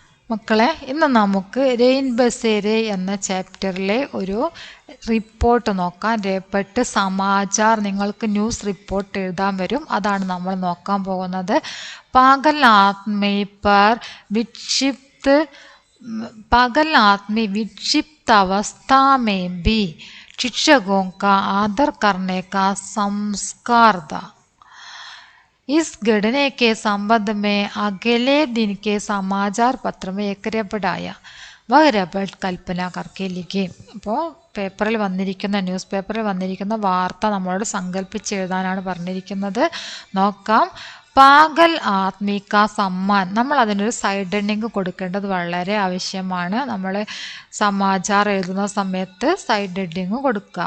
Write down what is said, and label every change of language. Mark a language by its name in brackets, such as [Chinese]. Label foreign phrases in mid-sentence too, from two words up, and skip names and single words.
[Malayalam] മക്കളെ, ഇന്ന് നമുക്ക് രൈൻ ബസേരെ എന്ന ചാപ്റ്ററിലെ ഒരു റിപ്പോർട്ട് നോക്കാം. [Hindi] रिपोर्ट समाचार, [Malayalam] നിങ്ങൾക്ക് [English] news report [Malayalam] എഴുതാൻ വരും, അതാണ് നമ്മൾ നോക്കാൻ പോകുന്നത്. [Hindi] पागल आदमी पर विक्षिप्त अवस्था में भी शिक्षकों का आदर करने का संस्कार था. इस घटने के संबंध में अगले दिन के समाचार पत्र में एक रिपोर्ट आया. वह रिपोर्ट कल्पना करके लिखी. [Malayalam] അപ്പോൾ പേപ്പറിൽ വന്നിരിക്കുന്ന ന്യൂസ് പേപ്പറിൽ വന്നിരിക്കുന്ന വാർത്ത നമ്മളോട് സങ്കല്പിച്ചെഴുതാനാണ് പറഞ്ഞിരിക്കുന്നത്. നോക്കാം. [Hindi] पागल आदमी का सम्मान, [Malayalam] നമ്മൾ അതിനൊരു [English] side ending [Malayalam] കൊടുക്കേണ്ടത് വളരെ ആവശ്യമാണ്. നമ്മൾ സമാചാർ എഴുതുന്ന സമയത്ത് [English] side ending [Malayalam] കൊടുക്കുക.